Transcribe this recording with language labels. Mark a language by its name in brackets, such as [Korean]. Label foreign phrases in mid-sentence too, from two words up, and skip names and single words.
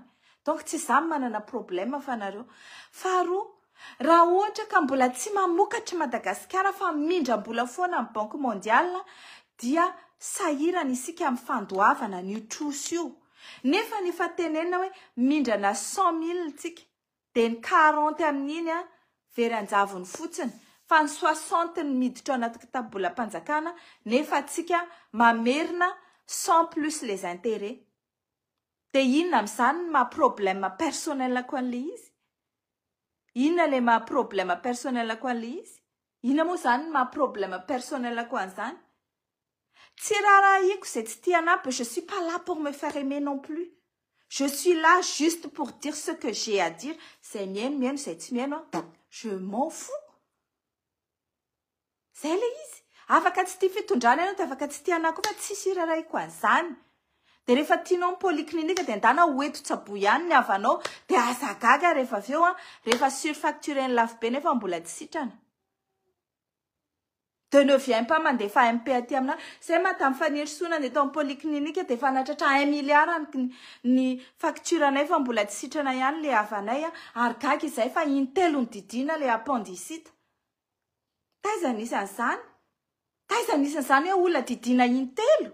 [Malagasy] Donc tsy zany manana problème fa nareo. Faharoa, raha ohatra ka mbola tsy mamokatra Madagasikara fa mindram-bola foana amin'ny Banque Mondiale dia sahirana isika amin'ny fandoavana ny troso io. Nefa ny fatenena hoe mindrana 100 000 tsika dia ny 40 amin'iny veran-javony fotsiny, fa ny 60 ny miditra anaty kitabolam-panjakana, nefa tsika mamerina 100 [French] plus les intérêts. [Malagasy] Dia inona amin'izany [French] ma problème personnel [Malagasy] ko an'ilay izy? Inona le [French] ma problème personnel [Malagasy] ko an'ilay izy? Inona moa zany [French] ma problème personnel [Malagasy] ko an'izany? Tiraraïko, [French] c'est tianape, je suis pas là pour me faire aimer non plus. Je suis là juste pour dire ce que j'ai à dire. C'est mienne, c'est mienne. Je m'en fous. C'est izy. [Malagasy] Afaka tsy tia fitondrana ianao, afaka tsy tia anao koa fa tsisy raraiko an'izany. De rehefa tianao ny poliklinika de andana hoeto tsaboa ihany ny avanao, de asa gaga rehefa avy eo rehefa surfacturé ny lafo be nefa mbola tsy sitrana. De [French] ne viens pas [Malagasy] mandefa MP aty amina, zay mata mifanirisona de tao amin'ny poliklinika de fa natratra 1 milliard ny facturanay fa mbola tsy sitrana ihany le avanay ary gaga izay fa intelo ny didina le appendicite. Taiza anisan'izany? Taiza anisan'izany hoe olona didina intelo?